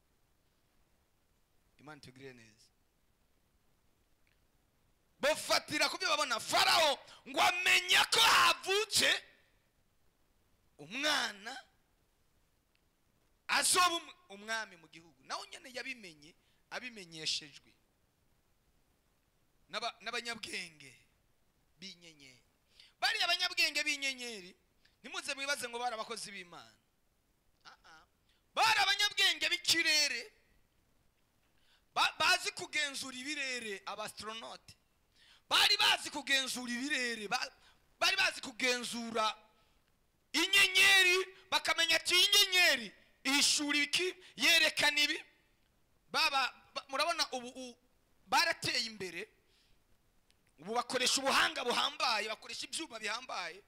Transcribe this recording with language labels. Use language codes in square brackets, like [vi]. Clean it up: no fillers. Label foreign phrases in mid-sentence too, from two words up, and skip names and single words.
[rn] Imana tugire neza bafatira ku byo babona Farao ngo amenya ko havutse umwana azoba umwami mu gihugu naho nyene yabimenye abimenyeshejwe n'abanyabwenge b'inyenyeri bari abanyabwenge b'inyenyeri nimuze mwibaze ngo bari abakozi b'Imana bari abanyabwenge b'ikirere bazi kugenzura ibirere abastronaute bari bazi kugenzura ibirere bari bazi kugenzura inyenyeri bakamenya ati inyenyeri ishuri iki yerekana ibi murabona ubu barateye imbere, ubu bakoresha ubuhanga buhambaye, bakoresha ibyuma bihambaye.